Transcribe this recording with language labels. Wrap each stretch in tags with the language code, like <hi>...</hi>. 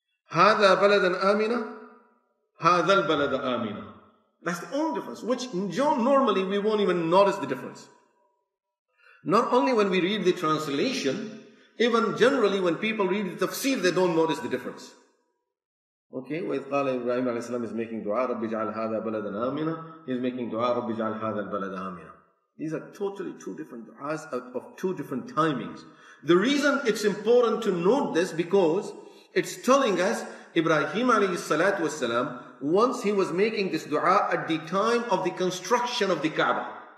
<ar>هذا بلد آمنة هذا البلد آمنة.</ar> <en>That's the only difference, which normally we won't even notice the difference. Not only when we read the translation, even generally when people read the tafsir, they don't notice the difference. Okay,</en> <ar>وإذ قال</ar> <en>Ibrahim A S is making dua</en> <ar>رب اجعل هذا بلدا آمنا.</ar> <en>He's making dua</en> <ar>رب اجعل هذا البلد آمنا.</ar> <en>These are totally two different du'as of two different timings. The reason it's important to note this because it's telling us Ibrahim alayhi salatu wasalam, once he was making this dua at the time of the construction of the Kaaba.</en>